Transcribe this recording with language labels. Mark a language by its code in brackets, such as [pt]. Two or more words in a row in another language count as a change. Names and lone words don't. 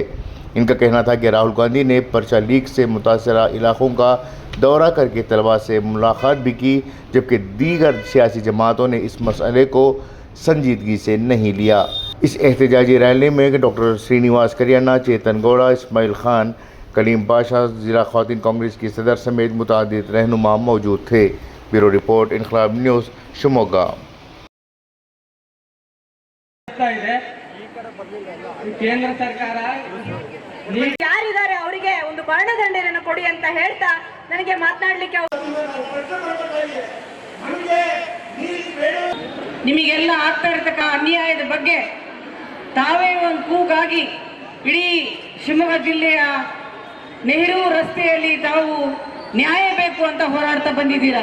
[ur] ان کا کہنا تھا کہ راہل گاندھی نے پرچہ لیک سے متاثرہ علاقوں کا دورہ کرکے طلبہ سے ملاقات بھی کی، جبکہ دیگر سیاسی جماعتوں نے اس مسئلے کو سنجیدگی سے نہیں لیا. اس احتجاجی ریلی میں ڈاکٹر شری نواس کریانا، چیتن گوڑا، اسماعیل خان، کلیم پاشا، ضلع خواتین کانگریس کی صدر سمیت متعدد رہنما موجود تھے. [en] Bureau report, Inquilab News, Shivamogga. [kn] ಕೇಂದ್ರ ಸರ್ಕಾರ ಯಾರಿದ್ದಾರೆ ಅವರಿಗೆ ಒಂದು ಮರಣದಂಡನೆಯನ್ನು ಕೊಡಿ ಅಂತ ಹೇಳ್ತಾ ನನಗೆ ಮಾತನಾಡಲಿಕ್ಕೆ ನಿಮಗೆಲ್ಲ ಆಗ್ತಾ ಇರತಕ್ಕ ಅನ್ಯಾಯದ ಬಗ್ಗೆ ತಾವೇ ಒಂದು ಕೂಗಾಗಿ ಇಡೀ ಶಿವಮೊಗ್ಗ ಜಿಲ್ಲೆಯ ನೆಹರು ರಸ್ತೆಯಲ್ಲಿ ತಾವು ನ್ಯಾಯ ಬೇಕು ಅಂತ ಹೋರಾಡ್ತಾ ಬಂದಿದ್ದೀರಾ.